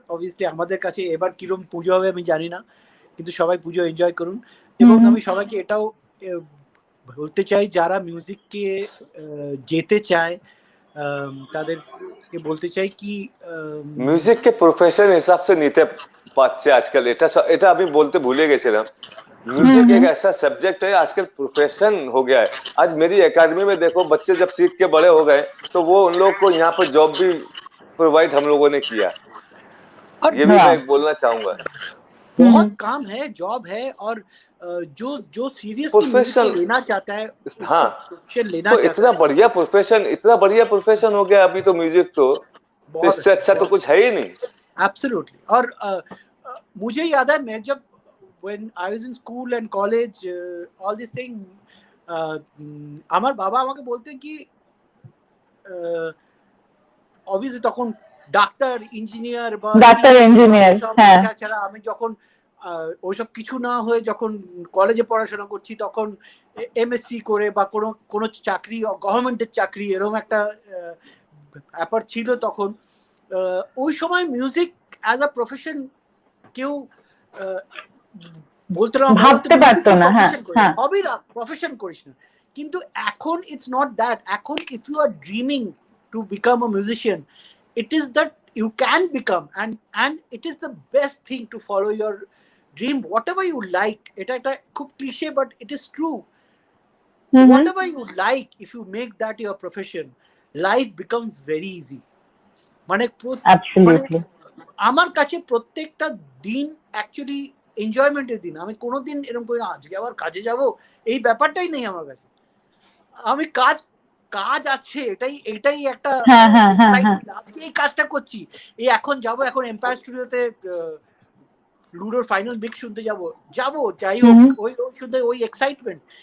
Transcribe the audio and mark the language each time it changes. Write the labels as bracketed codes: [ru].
[bn] Obviously আমাদের কাছে এবার কিরম পুজো হবে আমি জানি না, কিন্তু সবাই পুজো এনজয় করুন। এবং আমি সবাইকে এটাও বলতে চাই যারা মিউজিককে যেতে চায় তাদেরকে বলতে চাই কি মিউজিক [hi] के प्रोफेशन हिसाब से [bn] নিতে পারছে আজকাল। এটা আমি বলতে ভুলে গেছিলাম। [hi] म्यूजिक एक ऐसा सब्जेक्ट है आजकल प्रोफेशन हो गया है। आज मेरी एकेडमी में देखो बच्चे जब सीख के बड़े हो गए तो वो उन लोग को यहाँ पर जॉब भी प्रोवाइड हम लोगों ने किया। ये भी मैं बोलना चाहूंगा। बहुत काम है, जॉब है, और जो सीरियसली लेना चाहता है, हाँ लेना तो इतना बढ़िया प्रोफेशन हो गया अभी तो म्यूजिक तो इससे अच्छा तो कुछ है ही नहीं। [en] Absolutely. [hi] और मुझे याद है मैं जब [en] when I was in school and college all this thing [bn] আমার বাবা আমাকে বলতেন কি obviously তখন ডাক্তার ইঞ্জিনিয়ার হ্যাঁ ছাড়া আমি যখন ওইসব কিছু না হয়ে যখন কলেজে পড়াশোনা করছি তখন এমএসসি করে বা কোনো চাকরি গভর্নমেন্টের চাকরি এরকম একটা ব্যাপার ছিল তখন। ওই সময় মিউজিক অ্যাজ আ প্রফেশন কেউ বলতে ভাবতে পারতো না। হ্যাঁ হবি না, প্রফেশন করিস না। কিন্তু এখন [en] It's not that. এখন if you are dreaming to become a musician, it is that you can become and it is the best thing to follow your dream whatever you like. [bn] এটা একটা খুব cliche [en] but it is true. Whatever you like, if you make that your profession, life becomes very easy. [bn] মানে [en] absolutely [bn] আমার কাছে প্রত্যেকটা দিন actually এনজয়মেন্টের দিন। আমি কোনোদিন এরকম করি না আজকে আবার কাজে যাব, এই ব্যাপারটাই নেই আমার কাছে। আমি কাজ আছে, এটাই একটা আজকে এই কাজটা করছি, এই এখন যাব, এখন এম্পায়ার স্টুডিওতে লুডোর ফাইনাল মিক্স শুনতে যাব যাই হোক, ওই শুনতে ওই এক্সাইটমেন্ট।